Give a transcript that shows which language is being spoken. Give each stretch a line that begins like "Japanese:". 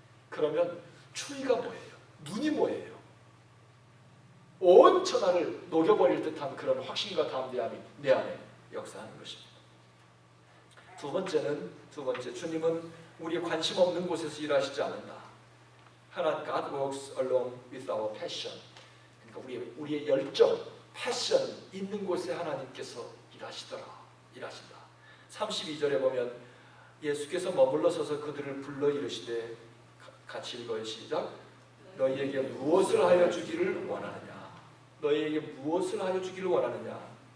Korean: 그러면 추위가 뭐예요? 눈이 뭐예요? 온 천하를 녹여버릴 듯한 그런 확신과 담대함이 내 안에 역사하는 것입니다. 두 번째, 주님은 우리의 관심 없는 곳에서 일하시지 않는다. 하나님,
English: God works along with our passion.
Korean: 그러니까 우리의 열정, 패션 있는 곳에 하나님께서 일하신다. 32절에 보면 예수께서 머물러 서서 그들을 불러 이르시되, 같이 읽어요. 시작. 너희에게 무엇을 하여 주기를 원하느냐? 너희에게 무엇을 하여 주기를 원하느냐?